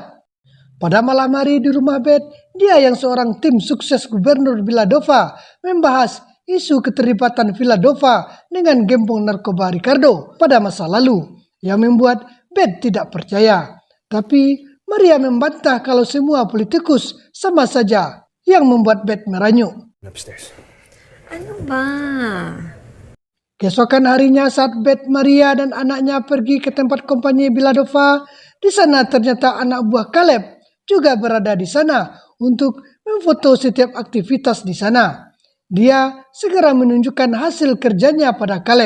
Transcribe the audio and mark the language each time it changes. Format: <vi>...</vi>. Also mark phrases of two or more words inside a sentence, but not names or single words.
<id>Pada malam hari di rumah Beth, dia yang seorang tim sukses gubernur Villadova membahas isu keterlibatan Villadova dengan gembong narkoba Ricardo pada masa lalu yang membuat Beth tidak percaya. Tapi Maria membantah kalau semua politikus sama saja yang membuat Beth meranyuk.</id> <tl>Ano ba?</tl> <id>Keesokan harinya saat Beth, Maria, dan anaknya pergi ke tempat kompani Villadova, di sana ternyata anak buah Caleb juga berada di sana untuk memfoto setiap aktivitas di sana. Dia segera menunjukkan hasil kerjanya pada Caleb.</id>